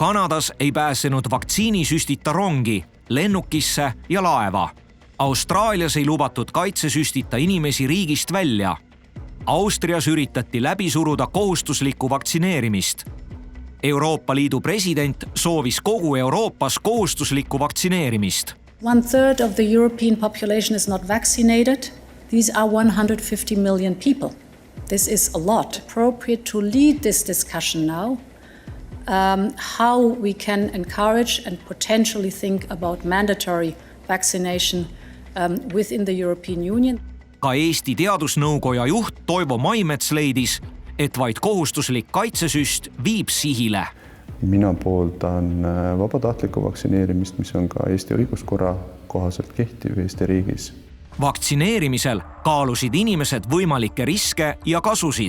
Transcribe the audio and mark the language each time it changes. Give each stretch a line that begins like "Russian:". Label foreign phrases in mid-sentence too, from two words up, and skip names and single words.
Estonian: Kanadas ei pääsenud vaktsiinisüstita rongi, lennukisse ja laeva. Austraalias ei lubatud kaitsesüstita inimesi riigist välja. Austrias üritati läbi suruda kohustuslikku vaktsineerimist. Euroopa Liidu president soovis kogu Euroopas kohustuslikku vaktsineerimist.
English: 1/3 of the European population is not vaccinated. These are 150 million people. This is a lot. Appropriate to lead this discussion now. How we can encourage and potentially think about mandatory vaccination within the European Union.
Estonian: Ka Eesti Teadusnõukoja juht Toivo Maimets leidis, et vaid kohustuslik kaitsesüst viib sihile. Mina pooldan vabatahtlikku vaktsineerimist, mis on ka Eesti õiguskorra kohaselt kehtiv Eesti riigis. Vaktsineerimisel kaalusid inimesed võimalikke riske ja kasusid.